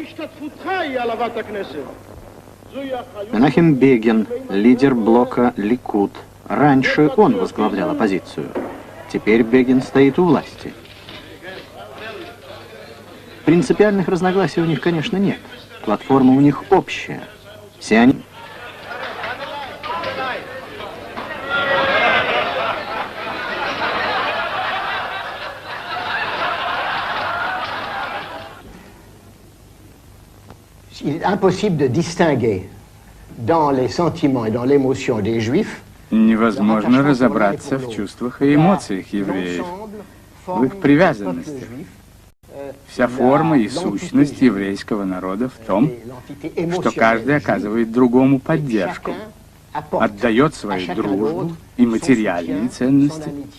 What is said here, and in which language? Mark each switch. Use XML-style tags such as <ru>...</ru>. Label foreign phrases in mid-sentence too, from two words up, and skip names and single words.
<ru>Менахем Бегин, лидер блока Ликуд. Раньше он возглавлял оппозицию. Теперь Бегин стоит у власти. Принципиальных разногласий у них, конечно, нет. Платформа у них общая. Все они...</ru> <fr>Il est impossible de distinguer dans les sentiments et dans l'émotion des Juifs.</fr> <ru>Невозможно разобраться в чувствах и эмоциях евреев, в их привязанности. Вся форма и сущность еврейского народа в том, что каждый оказывает другому поддержку, отдает свою дружбу и материальные ценности.</ru>